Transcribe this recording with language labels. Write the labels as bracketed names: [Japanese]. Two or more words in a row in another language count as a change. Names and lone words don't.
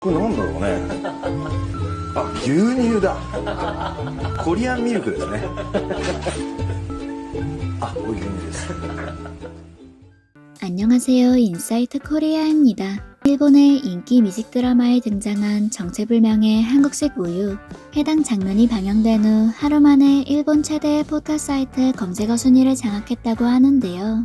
[Japanese] これなんだろうね。あ、牛乳だ。コリアンミルクですね。あ、これ牛乳です。 [Korean] 안녕하세요. 인사이트 코리아입니다. 일본의 인기 뮤직 드라마에 등장한 정체불명의 한국식 우유. 해당 장면이 방영된 후 하루 만에 일본 최대의 포털 사이트 검색어 순위를 장악했다고 하는데요.